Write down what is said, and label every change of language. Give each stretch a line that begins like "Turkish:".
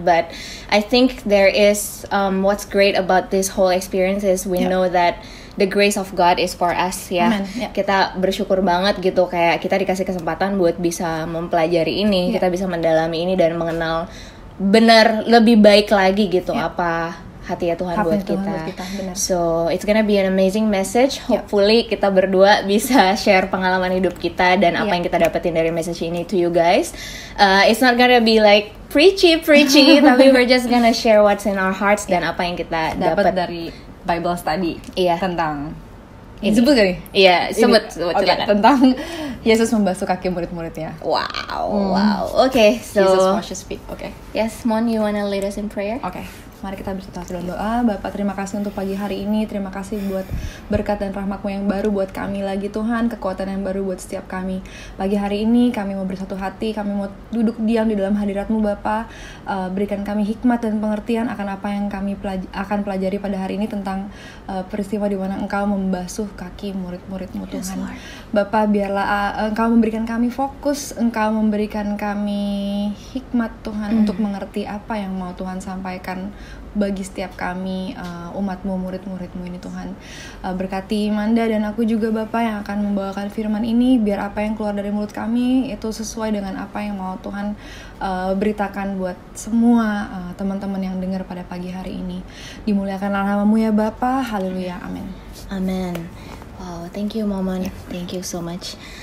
English: But I think there is what's great about this whole experience is we know that the grace of God is for us ya.
Indonesian: Kita bersyukur banget gitu, kayak kita dikasih kesempatan buat bisa mempelajari ini, kita bisa mendalami ini dan mengenal benar lebih baik lagi gitu apa hati ya Tuhan buat kita.
English: So it's gonna be an amazing message. Hopefully
Indonesian: kita berdua bisa share pengalaman hidup kita dan apa yang kita dapetin dari message ini
English: to you guys. It's not gonna be like preachy, tapi we're just gonna share what's in our hearts
Indonesian: dan apa yang kita dapat dari Bible study tentang ini. Sebut gak nih? Iya, sebut tentang Yesus membasuh kaki murid-muridnya.
English: Wow. Okay, so Jesus washes feet. Yes, Mon, you wanna lead us in prayer?
Indonesian: Mari kita bersatu dalam doa. Bapak, terima kasih untuk pagi hari ini. Terima kasih buat berkat dan rahmat-Mu yang baru buat kami lagi Tuhan. Kekuatan yang baru buat setiap kami. Pagi hari ini kami mau bersatu hati. Kami mau duduk diam di dalam hadirat-Mu Bapak. Berikan kami hikmat dan pengertian akan apa yang kami akan pelajari pada hari ini tentang peristiwa di mana Engkau membasuh kaki murid-murid-Mu Tuhan. Bapak, biarlah Engkau memberikan kami fokus. Engkau memberikan kami hikmat Tuhan untuk mengerti apa yang mau Tuhan sampaikan bagi setiap kami, umat-Mu, murid-murid-Mu ini Tuhan. Berkati Manda dan aku juga Bapak yang akan membawakan firman ini, biar apa yang keluar dari mulut kami itu sesuai dengan apa yang mau Tuhan beritakan buat semua teman-teman yang dengar pada pagi hari ini. Dimuliakanlah nama-Mu ya Bapak. Haleluya, amin.
English: Wow, thank you Momon, thank you so much.